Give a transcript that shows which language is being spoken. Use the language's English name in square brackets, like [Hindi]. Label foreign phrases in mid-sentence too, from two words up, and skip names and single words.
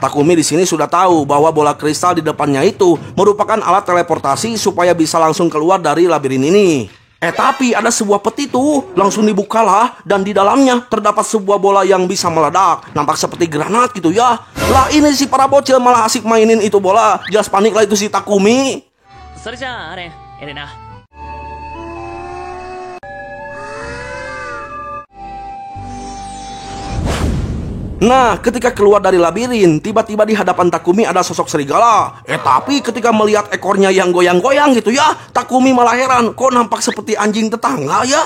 [Indonesian] Takumi di sini sudah tahu bahwa bola kristal di depannya itu merupakan alat teleportasi supaya bisa langsung keluar dari labirin ini. Tapi ada sebuah peti tuh, langsung dibukalah dan di dalamnya terdapat sebuah bola yang bisa meledak. Nampak seperti granat gitu ya. Lah ini si para bocil malah asik mainin itu bola. Jelas panik lah itu si Takumi. [Japanese] それじゃあアレン、エレナ。 [Indonesian] Nah, ketika keluar dari labirin, tiba-tiba di hadapan Takumi ada sosok serigala. Tapi ketika melihat ekornya yang goyang-goyang gitu ya, Takumi malah heran, kok nampak seperti anjing tetangga ya?